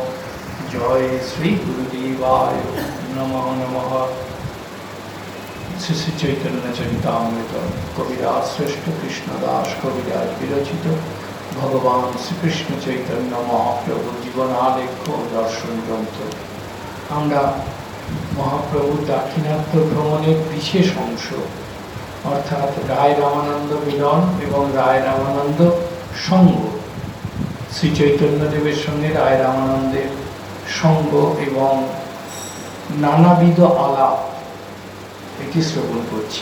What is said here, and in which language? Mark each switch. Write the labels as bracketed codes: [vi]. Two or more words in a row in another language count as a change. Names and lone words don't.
[sa] जय श्री गुरुदेवाय नमः नमः। श्री चैतन्य चरितामृत कविराज श्रेष्ठ कृष्णदास कविराज विरचित भगवान श्रीकृष्ण चैतन्य महाप्रभु जीवनालेख्य दर्शन ग्रंथ। [bn] আমরা মহাপ্রভুর দাক্ষিণাত্য ভ্রমণের বিশেষ অংশ অর্থাৎ রায় রামানন্দ মিলন এবং রায় রামানন্দ সঙ্গ, শ্রী চৈতন্যদেবের সঙ্গে রায় রামানন্দের সঙ্গ এবং নানাবিধ আলাপ এটি শ্রবণ করছি।